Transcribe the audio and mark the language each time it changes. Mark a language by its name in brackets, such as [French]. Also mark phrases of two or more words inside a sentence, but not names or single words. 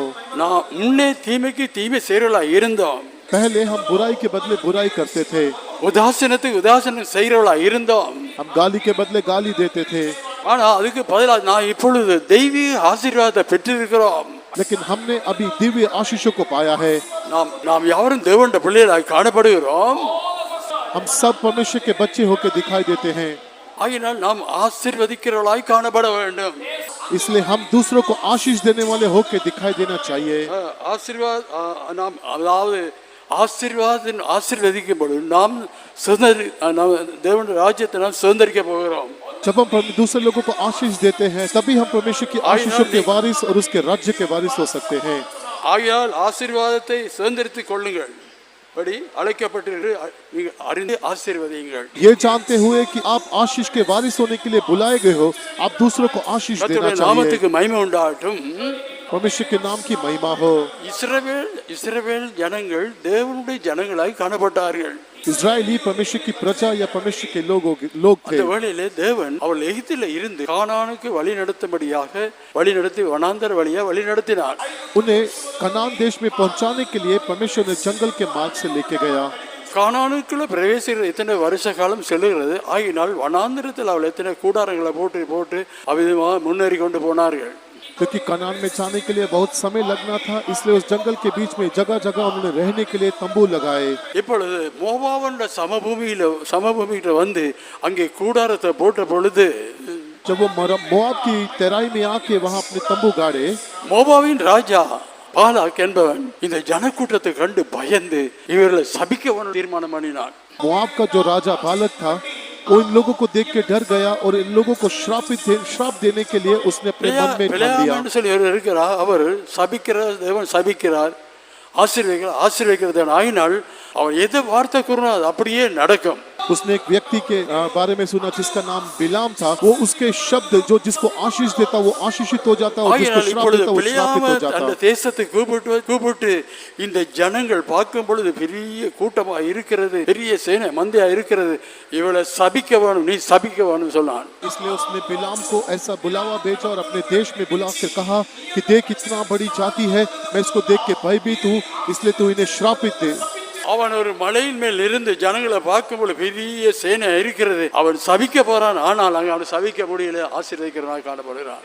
[Tamil] நான் முன்னே தீமைக்கு தீமை செய்கிறவர்களாய் இருந்தோம். [Hindi] पहले हम बुराई के बदले बुराई करते थे, [Tamil] உதாசீனத்துக்கு உதாசீனம் செய்கிறவர்களாய் இருந்தோம். [Hindi] हम गाली के बदले गाली देते थे, [Tamil] ஆனா அதுக்கு பதிலாக நான் இப்பொழுது தெய்வீக ஆசீர்வாதத்தை பெற்றிருக்கிறோம். [Hindi] लेकिन हमने अभी दिव्य आशीषों को पाया है। [Tamil] நாம் யாவரும் தேவனுடைய பிள்ளைகளாய் காணப்படுகிறோம். [Hindi] हम सब परमेश्वर के बच्चे होकर दिखाई देते हैं, [Tamil] ஆகினால் நாம் ஆசீர்வதிக்கிறவர்களாய் காணப்பட வேண்டும். [Hindi] इसलिए हम दूसरों को आशीष देने वाले होकर दिखाई देना चाहिए। [Tamil] ஆசீர்வாத நாம் அதாவது ஆசீர்வதிக்கும்போது நாம் தேவனுடைய ராஜ்யத்தை நாம் சுதந்திரிக்க போகிறோம். [Hindi] जब हम दूसरे लोगों को आशीष देते हैं, तभी हम परमेश्वर की आशीषों के वारिस और उसके राज्य के वारिस हो सकते हैं। [Tamil] ஆகையால் ஆசீர்வாதத்தை சுதந்திரித்துக் கொள்ளுங்கள், படி அழைக்கப்பட்டிருக்கிற நீங்கள் அறிந்து ஆசீர்வதியுங்கள். [Hindi] ये जानते हुए कि आप आशीष के वारिस होने के लिए बुलाए गए हो, आप दूसरों को आशीष देना [Tamil] கர்த்தருடைய [Hindi] चाहिए। [Tamil] நாமத்துக்கு மகிமை உண்டாகட்டும். [Hindi] परमेश्वर के नाम की महिमा हो। [Tamil] இஸ்ரவேல் ஜனங்கள் தேவனுடைய ஜனங்களாய் காணப்பட்டார்கள். [Hindi] इस्राएली परमेश्वर की प्रजा या परमेश्वर के लोग थे। [Tamil] அந்த வேளையிலே தேவன் அவள் எகிப்தில் இருந்து கானானுக்கு வழி நடத்தும்படியாக வழி நடத்தி வனாந்தர வழியா வழி நடத்தினார். [Hindi] उन्हें कनान देश में पहुंचाने के लिए परमेश्वर ने जंगल के मार्ग से लेके गया। [Tamil] கானானுக்குள்ள பிரவேசிக்கிற இத்தனை வருஷ காலம் செல்லுகிறது. ஆகினால் வனாந்திரத்தில் அவள் எத்தனை கூடாரங்களை போட்டு அவ்விதமாக முன்னேறி கொண்டு போனார்கள். [Hindi] क्योंकि कनान में जाने के लिए बहुत समय लगना था, इसलिए उस जंगल के बीच में जगह जगह उन्होंने रहने के लिए तंबू लगाए। [Tamil] இப்பொழுது மோவாபுடைய சமபூமியில வந்து அங்கே கூடாரத்தை போட்ட பொழுது, [Hindi] जब वो मोआब की तराई में आके वहां अपने तंबू गाड़े, [Tamil] மோவாபின் ராஜா பாலாக் என்பவன் இந்த ஜனக்கூட்டத்தை கண்டு பயந்து இவர்களை சபிக்க தீர்மானம் பண்ணினான். [Hindi] मोआब का जो राजा बालक था, वो इन लोगों को देख के डर गया और इन लोगों को श्राप देने के लिए उसने अपने मन में ठान लिया। [Tamil] அவர் தேவன் சபிக்கிறார், ஆசீர்வதிக்கிறார். ஆகினால் அவர் எதை வார்த்தை கூறினா அது அப்படியே நடக்கும். [Hindi] उसने एक व्यक्ति के बारे में सुना जिसका नाम बिलाम था। वो उसके शब्द जो जिसको आशीष देता वो आशीषित हो जाता, और जिसको [Tamil] ஆகையால் [Hindi] श्राप [Tamil] இப்பொழுது [Hindi] देता वो श्रापित हो [Tamil] பிழையாம [Hindi] जाता। [Tamil] அந்த தேசத்தை கூப்பிட்டு இந்த ஜனங்கள் பார்க்கும் பொழுது பெரிய கூட்டமா இருக்கிறது, பெரிய சேனை மந்தையா இருக்கிறது, இவளை சபிக்க வேணும், நீ சபிக்க வேணும் சொன்னான்। [Hindi] इसलिए उसने बिलाम को ऐसा बुलावा भेजा और अपने देश में बुलाकर कहा कि देख इतना बड़ी जाति है, मैं इसको देख के भयभीत हूँ, इसलिए तू इन्हें श्रापित दे। [Tamil] அவன் ஒரு மலையின் மேல் இருந்து ஜனங்களை பார்க்கும்போது பெரிய சேனை இருக்கிறது, அவன் சபிக்க போறான், ஆனால் அங்க அவன் சபிக்க முடியல, ஆசீர்வதிக்கிறவனாக காணப்படுகிறான்।